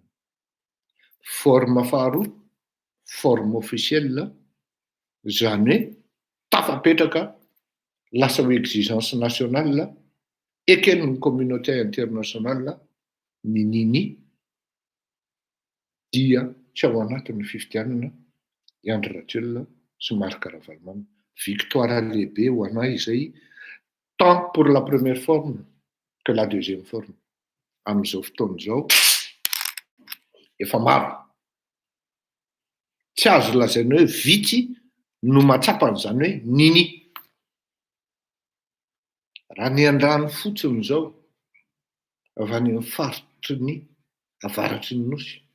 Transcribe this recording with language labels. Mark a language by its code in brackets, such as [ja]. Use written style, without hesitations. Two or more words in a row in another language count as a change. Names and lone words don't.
[mg] Forme faharoa, [fr] forme officielle, [mg] zany hoe tafapetraka lasa hoe [fr] exigence nationale [mg] eken'ny [fr] communauté internationale [mg] ny nini dia tsy ao anatin'ny fifidianana i Andry Rajoelina sy Marc Ravalomanana. Victoire lehibe ho anay izay, [fr] tant pour la première forme que la deuxième forme. [mg] Amin'izao fotoan'izao efa maro. Tsy azo lazaina hoe vitsy no matsapany zany hoe nini. Raha ny andrano fotsiny zao avy any amin'ny faritry ny avaratry ny nosy.